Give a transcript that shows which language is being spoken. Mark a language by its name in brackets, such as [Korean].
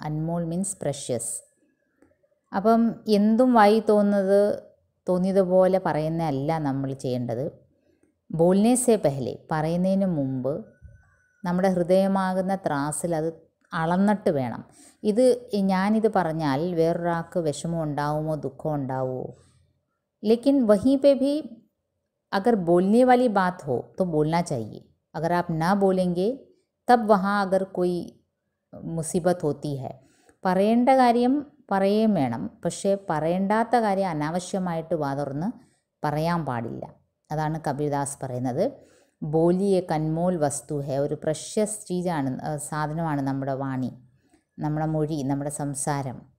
[Malayalam] Anmol means precious. അപ്പം എന്തും വായി തോന്നിയതുപോലെ പറയുന്നതല്ല നമ്മൾ ചെയ്യേണ്ടത്. [Hindi] ബോൽനെ സേ പെഹലെ, [Malayalam] പറയുന്നതിന് മുമ്പ് നമ്മുടെ ഹൃദയമാകുന്ന ത്രാസിൽ അത് അളന്നിട്ട് വേണം. ഞാനിത് പറഞ്ഞാൽ വേറൊരാൾക്ക് വിഷമം ഉണ്ടാവുമോ, ദുഃഖം ഉണ്ടാവുമോ? [Hindi] ലേക്കിൻ വहीं पे भी अगर बोलने वाली बात हो तो बोलना चाहिए. अगर आप ना बोलेंगे तब वहाँ अगर कोई मुसीबत होती है. [Malayalam] പറയേണ്ട കാര്യം പറയുകയും വേണം, പക്ഷേ പറയേണ്ടാത്ത കാര്യം അനാവശ്യമായിട്ട് വാതുറന്ന് പറയാൻ പാടില്ല. അതാണ് കബീർദാസ് പറയുന്നത്. [Hindi] ബോലി ഏക് അൻമോൽ വസ്തു ഹെ, [Malayalam] ഒരു പ്രഷ്യസ് ചീജാണ്, സാധനമാണ് നമ്മുടെ വാണി, നമ്മുടെ മൊഴി, നമ്മുടെ സംസാരം.